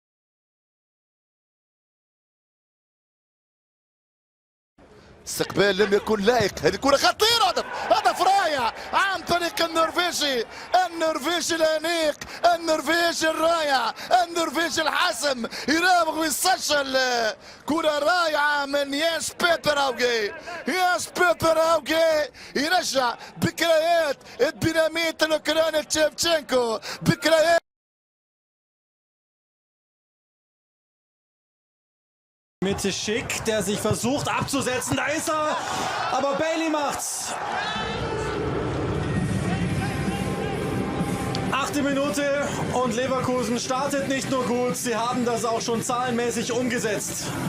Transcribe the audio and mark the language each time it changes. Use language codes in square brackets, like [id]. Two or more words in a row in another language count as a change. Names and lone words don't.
[ar] استقبال لم يكن لائق، هذه كرة خطيرة، هدف رائع عن طريق النرويجي الأنيق، النرويجي الرائع، النرويجي الحاسم، يراوغ ويسجل كرة رائعة من ياس بيتر أوغي يرجع ذكريات الديناميت الأوكراني تشيفتشينكو، ذكريات [de] Mitte Schick, der sich versucht abzusetzen. Da ist er, aber Bailey macht's. 8. Minute und Leverkusen startet nicht nur gut, sie haben das auch schon zahlenmäßig umgesetzt.